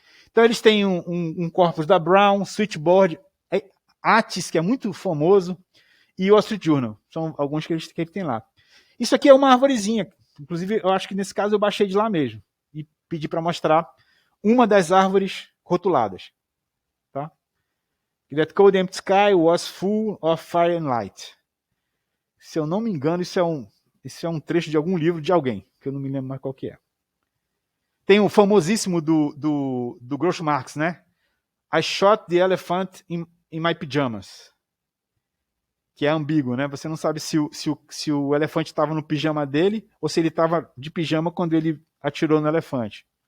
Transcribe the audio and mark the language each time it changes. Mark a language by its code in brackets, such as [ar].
[pt] Então eles têm um corpus da Brown, Switchboard, Atis, que é muito famoso, e o Wall Street Journal. São alguns que eles têm lá. Isso aqui é uma arvorezinha. Inclusive, eu acho que nesse caso eu baixei de lá mesmo. E pedi para mostrar uma das árvores rotuladas. Tá? [en] That cold empty sky was full of fire and light. [pt] Se eu não me engano, isso é um trecho de algum livro de alguém, que eu não me lembro mais qual que é. Tem o famosíssimo do Groucho Marx, né? [en] I shot the elephant in my pajamas. [pt] Que é ambíguo, né? Você não sabe se o elefante estava no pijama dele ou se ele estava de pijama quando ele atirou no elefante.